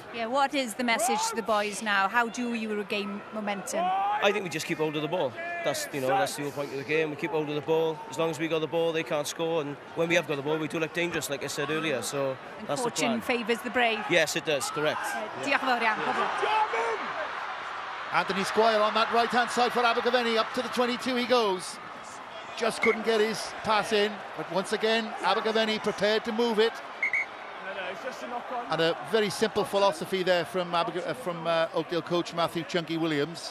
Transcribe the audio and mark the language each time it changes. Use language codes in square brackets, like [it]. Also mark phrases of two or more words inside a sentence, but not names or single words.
[en] Yeah, what is the message to the boys now? How do you regain momentum? I think we just keep hold of the ball. That's the whole point of the game. We keep hold of the ball. As long as we got the ball, they can't score. And when we have got the ball, we do look dangerous, like I said earlier. So that's the plan. Fortune favours the brave. Yes, it does. Correct. [cy] Diolch yn fawr iawn. Pob [en] Anthony Squire on that right-hand side for Abergavenny. Up to the 22 he goes. Just couldn't get his pass in. But once again, Abergavenny prepared to move it. It's just a knock on. And a very simple philosophy there from Oakdale coach Matthew Chunky Williams.